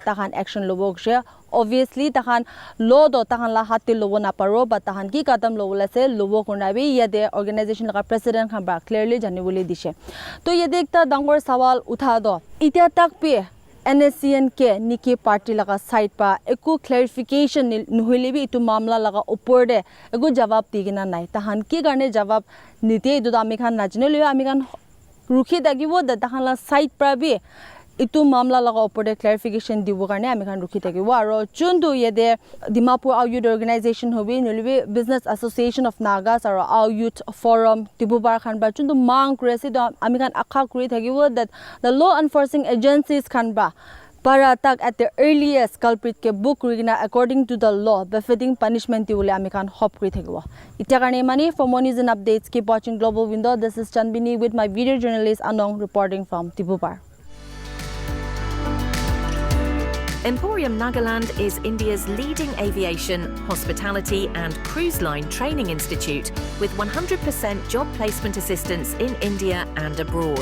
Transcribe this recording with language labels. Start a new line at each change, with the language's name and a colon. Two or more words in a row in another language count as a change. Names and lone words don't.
Naga Pidgin: tahan action lobo gje obviously tahan law do tahan la hatti lobo na paro ba tahan ki kadam lobo la se lobo kurna bi yade organization la president kan ba clearly jani boli dishe to yede ekta dangor sawal utha do itia tak pe NSCN ke niki party laga side pa eku clarification nuhile bi itu mamla laga upor de eku jawab digina nai tahan ki garne jawab nite idu ami khan najne le ami khan rukhi dagibo da tahan la side pra bi itu mamla laga upor de clarification dibo garne ami khan rukhi dagibo aro chundu yede Dimapur Our Youth Organization hobi nulbi Business Association of Nagas aro Our Youth Forum Tibubar khan ba chundu mang kresi do ami khan akha kuri dagibo
English: that the law enforcing agencies
Naga Pidgin: khan ba para tak
English: at the earliest
Naga Pidgin: culprit ke book rigina
English: according to the law befitting punishment
Naga Pidgin: diule ami khan hop kuri thakibo ita karne mani
English: for more news and updates keep watching Global Window. This is Chanbini with my video journalist Anong reporting from Tibubar. Emporium Nagaland is India's leading aviation, hospitality and cruise line training institute with 100% job placement assistance in India and abroad.